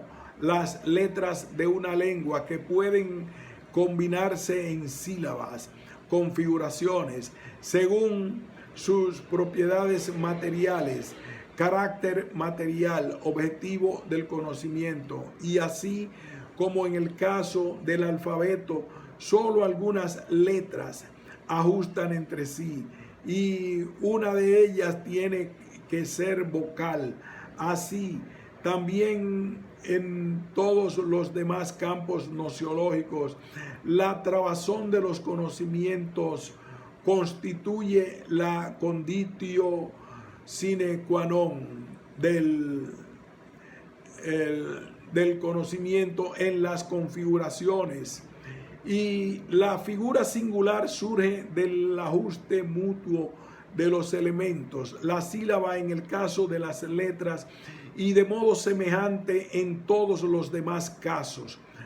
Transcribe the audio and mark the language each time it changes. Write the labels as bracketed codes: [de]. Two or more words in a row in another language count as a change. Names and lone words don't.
[es] las letras de una lengua que pueden combinarse en sílabas, configuraciones, según sus propiedades materiales, carácter material, objetivo del conocimiento, y así como en el caso del alfabeto, solo algunas letras ajustan entre sí y una de ellas tiene que ser vocal. Así, también en todos los demás campos nociológicos, la trabazón de los conocimientos constituye la [la] conditio sine qua non [es] del conocimiento en las configuraciones, y la figura singular surge del ajuste mutuo de los elementos, la sílaba en el caso de las letras y de modo semejante en todos los demás casos.